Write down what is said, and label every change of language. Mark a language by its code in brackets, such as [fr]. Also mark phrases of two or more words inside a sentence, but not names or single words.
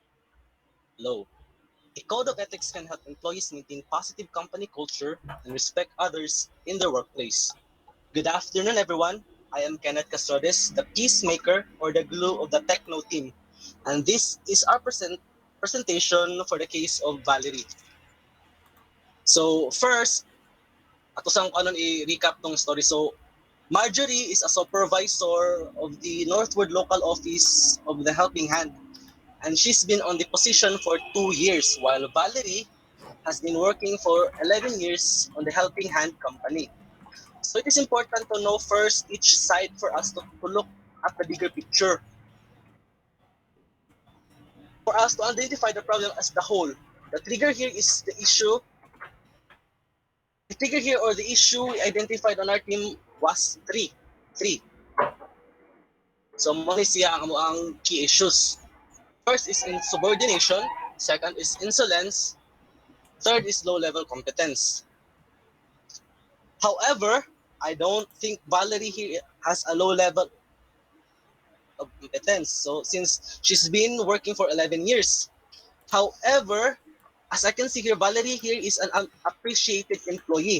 [en] A code of ethics can help employees maintain positive company culture and respect others in their workplace. Good afternoon, everyone. I am Kenneth Castrodes, the peacemaker or the glue of the Techno team, and this is our presentation for the case of Valerie. So first, [ceb] ato sang kanon i-recap tong story. [en] So Marjorie is a supervisor of the Northwood Local Office of the Helping Hand, and she's been on the position for 2 years, while Valerie has been working for 11 years on the Helping Hand company. So it is important to know first each side for us to look at the bigger picture, for us to identify the problem as the whole. The trigger here is the issue. The trigger here or the issue we identified on our team was three. Three. So [ceb] mo ni siya ang [en] key issues. First is insubordination, second is insolence, third is low-level competence. However, I don't think Valerie here has a low level of competence. So since she's been working for 11 years. However, as I can see here, Valerie here is an unappreciated employee.